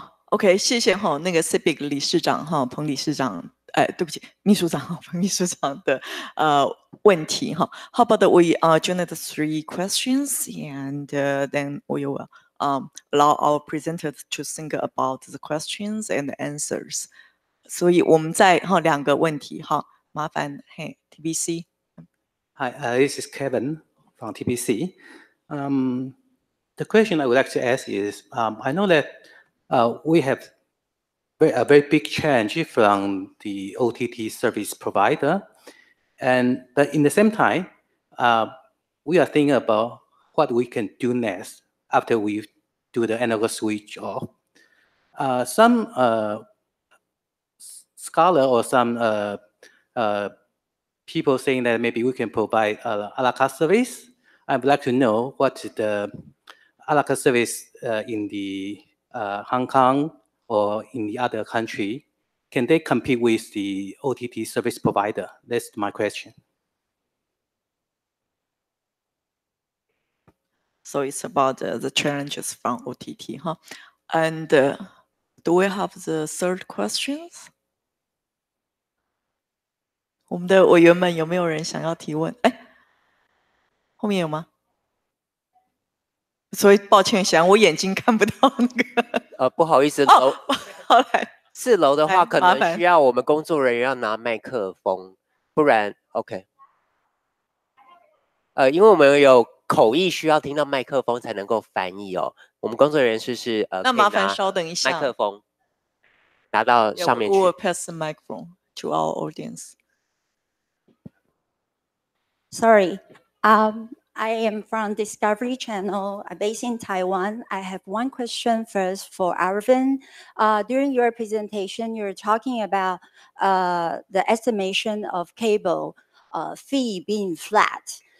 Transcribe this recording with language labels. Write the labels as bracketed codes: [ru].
[zh] OK， 谢谢哈，那个 CIBIC 理事长哈，彭理事长，对不起，秘书长哈，彭秘书长的问题哈。 [en] How about we join the 3 questions and then we will allow our presenters to think about the questions and answers. [zh] 所以我们在2个问题哈，麻烦TBC。 [en] Hi, this is Kevin from TBC. The question I would like to ask is, I know that we have a very big change from the OTT service provider, but in the same time, we are thinking about what we can do next after we do the analog switch off. Some scholar or some people saying that maybe we can provide a la carte service. I would like to know what the a la carte service in the Hong Kong or in the other country. Can they compete with the OTT service provider? That's my question. So it's about the challenges from OTT, huh? And do we have the third questions? [zh] 我们的委员们有没有人想要提问？后面有吗？所以抱歉，想我眼睛看不到那个。不好意思，好来 4楼的话可麻烦能需要我们工作人员要拿麦克风，不然 OK。因为我们有口译需要听到麦克风才能够翻译哦。我们工作人员是那麻烦稍等一下，麦克风拿到上面去。 [en] We will pass the microphone to our audience. Sorry, I am from Discovery Channel, based in Taiwan. I have one question first for Aravind. During your presentation, you're talking about the estimation of cable fee being flat.